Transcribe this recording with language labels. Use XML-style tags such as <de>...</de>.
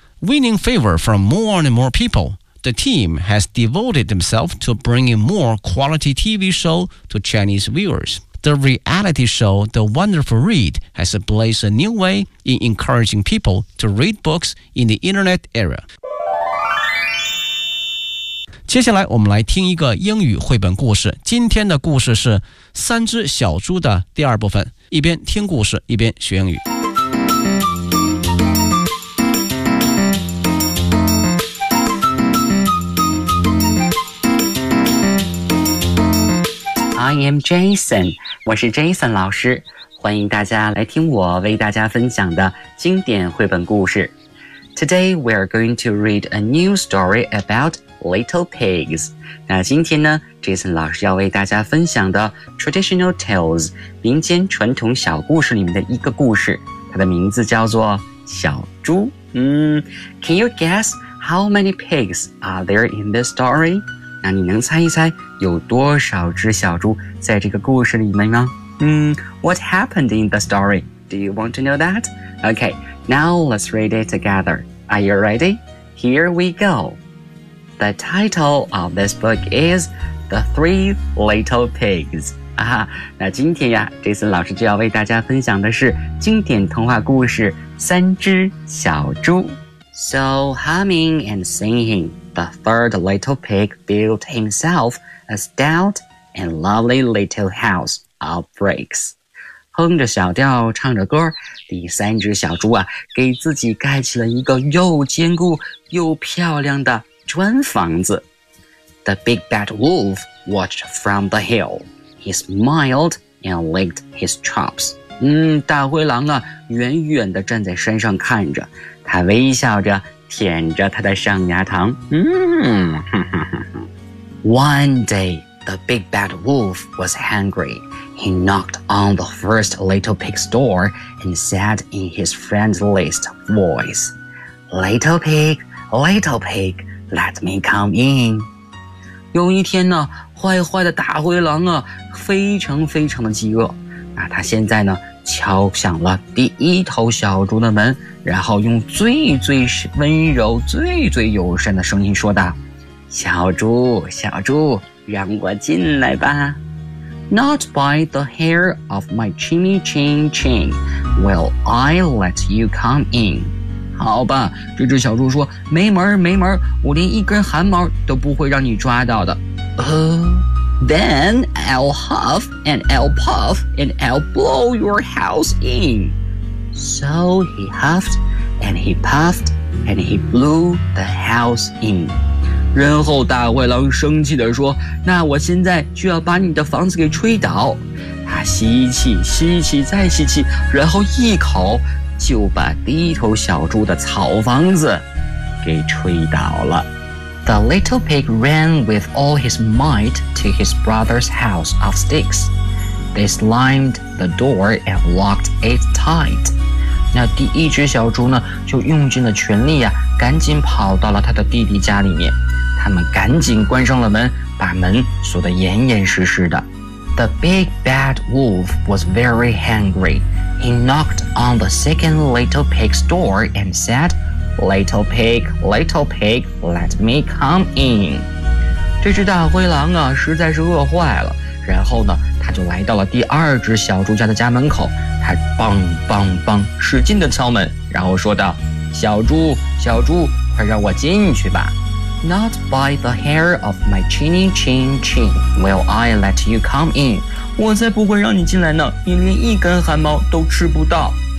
<en>Winning favor from more and more people, the team has devoted themselves to bringing more quality TV show to Chinese viewers. The reality show The Wonderful Read has blazed a new way in encouraging people to read books in the internet era.</en> <zh>接下来我们来听一个英语绘本故事。今天的故事是三只小猪的第二部分。一边听故事，一边学英语。</zh> <en>I am Jason,</en> <zh>我是 Jason 老师，欢迎大家来听我为大家分享的经典绘本故事。</zh> <en>Today we are going to read a new story about little pigs.</en> <zh>那今天呢 ,Jason 老师要为大家分享的</zh> <en>traditional tales,</en> <zh>民间传统小故事里面的一个故事，它的名字叫做小猪。</zh> <en>Can you guess how many pigs are there in this story?</en> <zh>那你能猜一猜有多少只小猪在这个故事里面吗？</zh> <en>What happened in the story? Do you want to know that? Okay, now let's read it together. Are you ready? Here we go. The title of this book is The Three Little Pigs.</en> <zh>那今天呀 ,Jason 老师就要为大家分享的是经典童话故事三只小猪。</zh> <en>So humming and singing,The third little pig built himself a stout and lovely little house of bricks.</en> <zh>哼着小调唱着歌，第三只小猪啊，给自己盖起了一个又坚固又漂亮的砖房子。</zh> <en>The big bad wolf watched from the hill. He smiled and licked his chops.</en> <zh>大灰狼啊，远远地站在山上看着，他微笑着舔着他的上牙膛。</zh> <en>One day, the big bad wolf was hungry. He knocked on the first little pig's door and said in his friendliest voice, little pig, let me come in.</en> <zh>有一天呢，坏坏的大灰狼啊，非常非常的饥饿。那他现在呢，敲响了第一头小猪的门，然后用最最温柔、最最友善的声音说道，小猪，小猪，让我进来吧。</zh> <en>Not by the hair of my chimmy chin chin will I let you come in.</en> <zh>好吧，这只小猪说，没门没门，我连一根汗毛都不会让你抓到的。</zh> <en>Then I'll huff and I'll puff and I'll blow your house in. So he huffed and he puffed and he blew the house in.</en> <zh>然后大灰狼生气地说，那我现在就要把你的房子给吹倒。他吸气，吸气，再吸气，然后一口就把第一头小猪的草房子给吹倒了。</zh> <en>The little pig ran with all his might to his brother's house of sticks. They slammed the door and locked it tight.</en> <zh>那第一只小猪呢，就用尽了全力呀，赶紧跑到了他的弟弟家里面。他们赶紧关上了门，把门锁得严严实实的。</zh> <en>The big bad wolf was very hungry. He knocked on the second little pig's door and said,little pig, let me come in.</en> <zh>这只大灰狼啊，实在是饿坏了。然后呢，他就来到了第二只小猪家的家门口，他梆梆梆使劲地敲门，然后说道，小猪，小猪，快让我进去吧。</zh> <en>Not by the hair of my chinny chin chin will I let you come in.</en> <zh>我才不会让你进来呢，你连一根汗毛都吃不到。</zh>